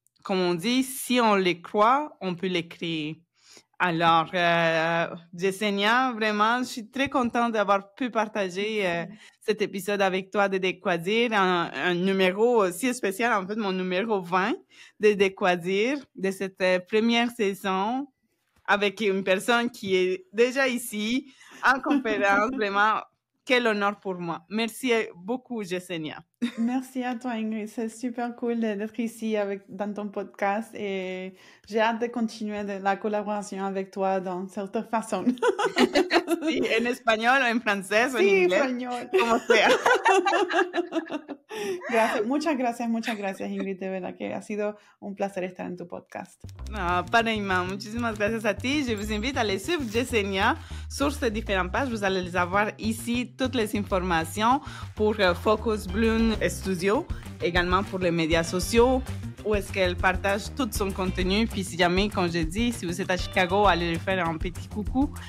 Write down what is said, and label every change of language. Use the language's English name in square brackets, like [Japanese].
[French] Comme on dit, si on les croit, on peut les créer. Alors, Yesenia, vraiment, je suis très contente d'avoir pu partager cet épisode avec toi de Décoisir, un numéro aussi spécial, en fait, mon numéro 20 de Décoisir, de cette première saison, avec une personne qui est déjà ici, en conférence. Vraiment, quel honneur pour moi. Merci beaucoup, Yesenia. Merci à toi, Ingrid. C'est super cool d'être ici dans ton podcast et j'ai hâte de continuer la collaboration avec toi dans certaines façons. [Spanish] Sí, en español o en francés o en Sí, inglés, español. como sea. Gracias, muchas gracias, Ingrid. De verdad que ha sido un placer estar en tu podcast. [French] Ah, pareillement. [Spanish] Muchísimas gracias a ti. [French] Je vous invite à aller suivre Yesenia sur ces différentes pages. Vous allez les avoir ici, toutes les informations pour Focus Bloom Studio, également pour les médias sociaux, où est-ce qu'elle partage tout son contenu. Puis si jamais, comme je dis, si vous êtes à Chicago, allez lui faire un petit coucou.